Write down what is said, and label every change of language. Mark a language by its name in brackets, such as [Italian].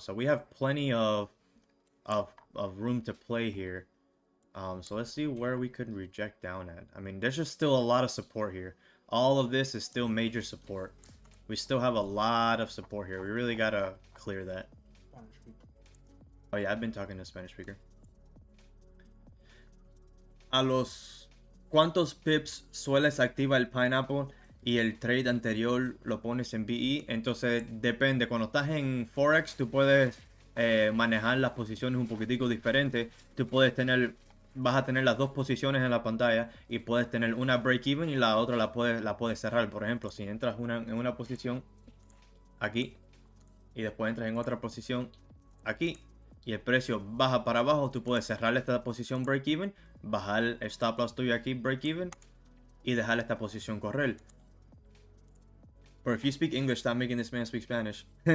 [English] So we have plenty of room to play here. So let's see where we could reject down at. I mean, there's just still a lot of support here. All of this is still major support. We still have a lot of support here. We really gotta clear that. Oh yeah, I've been talking to Spanish speaker. [Spanish] A los ¿cuántos pips sueles activa el pineapple? Y el trade anterior lo pones en BE. Entonces depende. Cuando estás en Forex, tú puedes manejar las posiciones un poquitico diferente. Tú puedes tener vas a tener las dos posiciones en la pantalla y puedes tener una break even y la otra la puedes cerrar. Por ejemplo, si entras en una posición aquí y después entras en otra posición aquí y el precio baja para abajo, tú puedes cerrar esta posición break even, bajar el stop loss tuyo aquí break even y dejar esta posición correr. [English] But if you speak English, stop making this man speak Spanish.